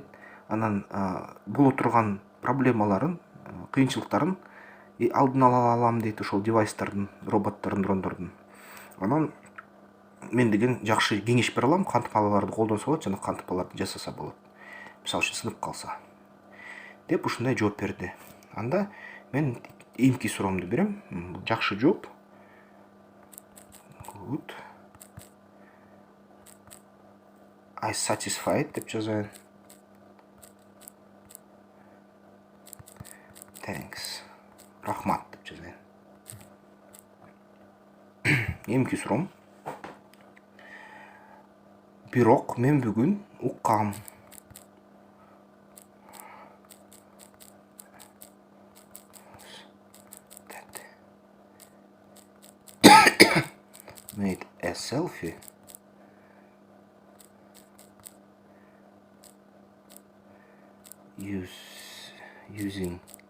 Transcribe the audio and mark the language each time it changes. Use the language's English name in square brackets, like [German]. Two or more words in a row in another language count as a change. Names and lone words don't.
[Kyrgyz] Анан боло турган проблемаларын, кыйынчылыктарын алдын ала алам дейт, ошол девайстардын, роботтордун, дрондордун. Анан мен деген жакшы кеңеш бере алам, кантип аларды колдонсо болот жана кантип аларды жасаса болот. Мисалы үчүн сынып калса. Деп ушундай жооп берди. Анда мен эмки суроомду берем. Жакшы жооп. [English] Good. I satisfied [Kyrgyz] деп жазайын. [English] Thanks. [Kyrgyz] Рахмат деп жазайын. Эмки суроом. Бирок мен бүгүн уккам. [English] Made a selfie using